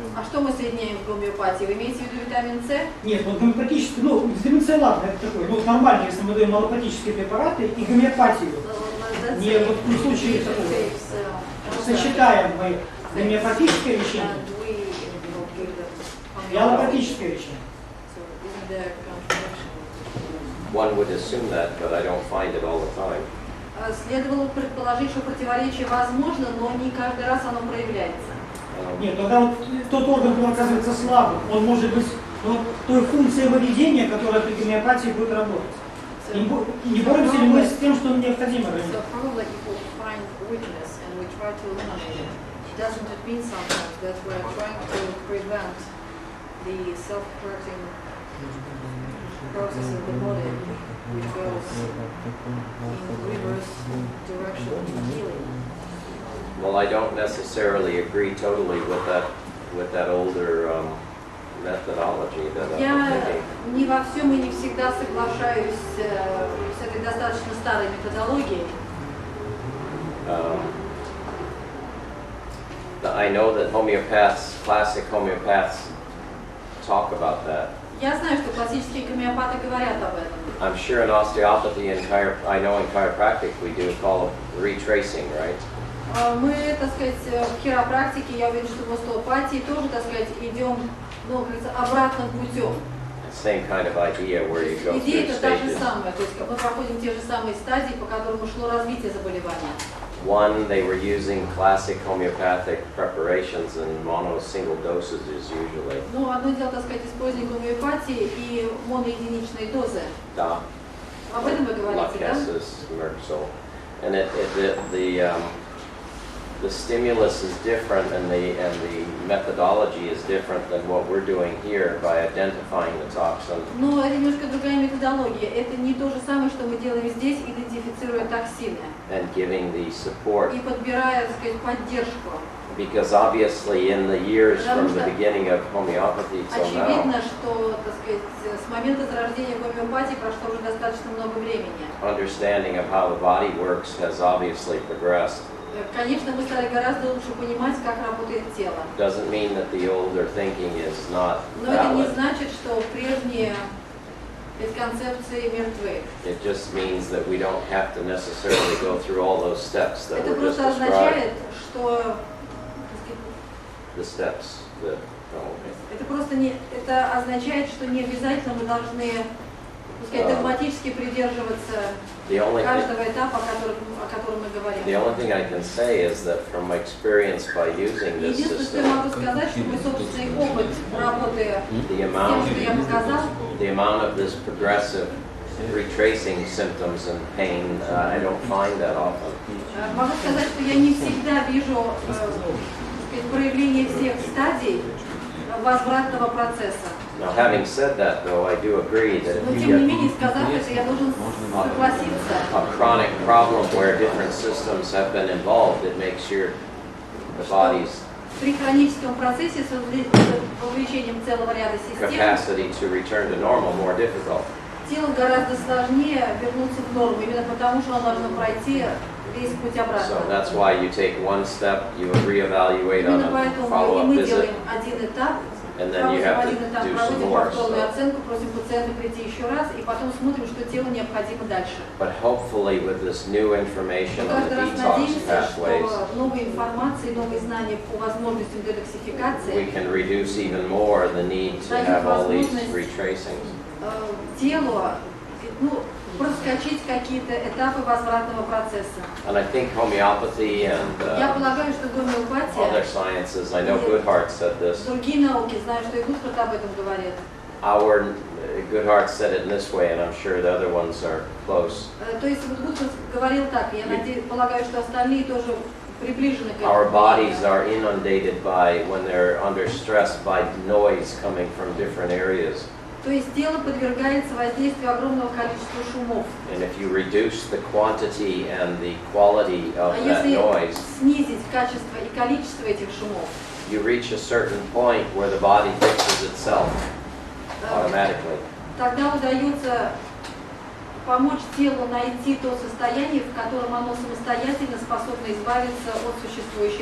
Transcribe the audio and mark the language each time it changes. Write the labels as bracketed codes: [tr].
[ru] А что мы соединяем в гомеопатии? Вы имеете в виду витамин С? Нет, вот гомеопатический, ну, витамин С, ладно, это такой, ну, нормально, если мы даем аллопатические препараты и гомеопатию. Не, вот в случае такого. сочетаем мы гомеопатическое лечение [en] and we give them [ru] и аллопатическое лечение. [en] So isn't there contradiction? One would assume that, but I don't find it all the time. [ru] Следовало предположить, что противоречие возможно, но не каждый раз оно проявляется. Нет, тогда вот тот орган, который оказывается слабым, он может быть той функцией выведения, которая при гомеопатии будет работать. И не боремся ли мы с тем, что необходимо? [en] So probably if we find weakness and we try to eliminate it, doesn't it mean sometimes that we're trying to prevent the self-correcting process of the body which goes in reverse direction in healing? Well, I don't necessarily agree totally with that older methodology that I'm [ru] Я [en] thinking. [ru] не во всем и не всегда соглашаюсь с этой достаточно старой методологией. [en] I know that classic homeopaths talk about that. [ru] Я знаю, что классические гомеопаты говорят об этом. [en] I'm sure in osteopathy and I know in chiropractic we do call it retracing, right? [ru] Мы, так сказать, в хиропрактике, я уверен, что в остеопатии тоже, так сказать, идем, ну, как говорится, обратным путем. [en] Same kind of idea where you go [ru] Идея [en] through [ru] это та же [en] stages. [ru] самая, то есть мы проходим те же самые стадии, по которым шло развитие заболевания. [en] One, they were using classic homeopathic preparations in single dosages usually. [ru] Ну, одно дело, так сказать, использование гомеопатии и моноединичные дозы. Da, Об этом вы говорите, да? [en] Lachesis, Merxil. And the stimulus is different and the methodology is different than what we're doing here by identifying the toxin. [ru] Но это немножко другая методология. Это не то же самое, что мы делаем здесь, идентифицируя токсины. [en] And giving the support. [ru] И подбирая, так сказать, поддержку. [en] Because obviously in the years from the beginning of homeopathy till now, [ru] Очевидно, что, так сказать, с момента зарождения гомеопатии прошло уже достаточно много времени. [en] understanding of how the body works has obviously progressed. [ru] Конечно, мы стали гораздо лучше понимать, как работает тело. [en] Doesn't mean that the older thinking is not [ru] Но это не [en] valid. [ru] значит, что прежние концепции мертвы. [en] It just means that we don't have to necessarily go through all those steps that [ru] Это означает, что [en] The steps that, [ru] это просто не это означает, что не обязательно мы должны, так сказать, догматически придерживаться [en] the only [ru] каждого этапа, о котором мы говорим. [en] thing I can say is that from my experience by using this [ru] Единственное, что я [en] system, [ru] могу сказать, что мой собственный опыт работы [en] the [ru] с тем, [en] amount [ru] что я показал, [en] of this progressive retracing symptoms and pain, I don't find that often. [ru] могу сказать, что я не всегда вижу так сказать, проявление всех стадий возвратного процесса. [en] Now, having said that, though, I do agree that [ru] Но [en] if [ru] тем [en] you [ru] не [en] get [ru] менее, сказав это, я должен согласиться. [en] a chronic problem where different systems have been involved, it makes the body's [ru] При хроническом процессе с вовлечением целого ряда систем [en] capacity to return to normal more difficult. [ru] телу гораздо сложнее вернуться в норму, именно потому что оно должно пройти весь путь [en] So [ru] обратно. [en] that's why you take one step, you reevaluate on [ru] Именно [en] a [ru] поэтому и [en] follow-up [ru] мы [en] visit, [ru] делаем один этап, [en] and then you have [ru] проводим один этап, [en] do some [ru] проводим [en] more. [ru] повторную [en] So, [ru] оценку, просим пациента прийти еще раз, и потом смотрим, что телу необходимо дальше. [en] but hopefully with this new information [ru] Мы [en] on the [ru] каждый раз надеемся, [en] pathways, [ru] что новой информации, новые знания по возможностям [en] we [ru] детоксификации [en] can reduce even more the need to have all these retracings. [ru] телу ну, проскочить какие-то этапы возвратного процесса. [en] And I think homeopathy and [ru] Я полагаю, что гомеопатия, [en] other sciences, I know Goodhart said this, [ru] другие науки, знаю, что и Гудхарт об этом говорит. [en] Goodhart said it in this way, and I'm sure the other ones are close. [ru] То есть вот Гудхарт говорил так, я полагаю, что остальные тоже приближены к [en] Our [ru] этому. [en] bodies are inundated when they're under stress by noise coming from different areas. [ru] То есть тело подвергается воздействию огромного количества шумов. [en] And if you reduce the quantity and the quality of [ru] А [en] that [ru] если [en] noise, [ru] снизить качество и количество этих шумов, [en] you reach a certain point where the body fixes itself automatically. [ru] тогда удается помочь телу найти то состояние, в котором оно самостоятельно способно избавиться от существующей